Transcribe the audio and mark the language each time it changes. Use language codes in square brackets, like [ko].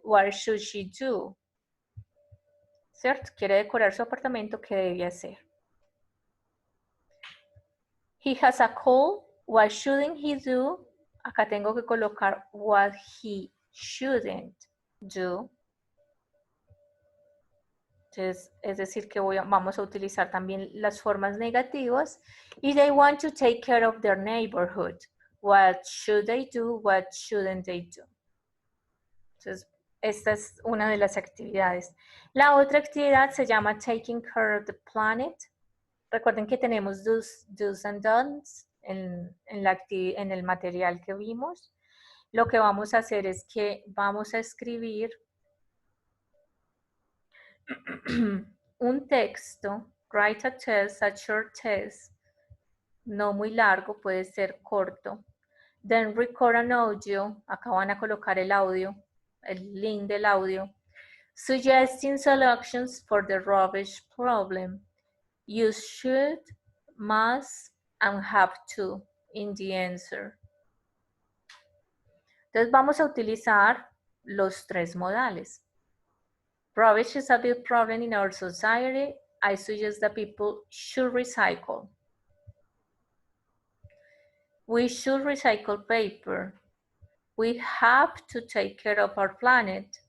[en] What should she do? [es] ¿Cierto? Quiere decorar su apartamento. ¿Qué debe hacer? [en] He has a cold. What shouldn't he do? [es] Acá tengo que colocar [en] what he shouldn't do. [es] Entonces, es decir, que vamos a utilizar también las formas negativas. [en] Y they want to take care of their neighborhood. What should they do? What shouldn't they do? [es] Entonces, esta es una de las actividades. La otra actividad se llama Taking Care of the Planet. Recuerden que tenemos do's and don'ts en el material que vimos. Lo que vamos a hacer es que vamos a escribir un texto, [en] write a test, a short test, [es] no muy largo, puede ser corto. [en] Then record an audio, [es] acá van a colocar el audio, el link del audio. [en] Suggesting solutions for the rubbish problem. You should, must, and have to in the answer. [es] Entonces vamos a utilizar los tres modales. [en] Rubbish is a big problem in our society. I suggest that people should recycle. We should recycle paper. We have to take care of our planet.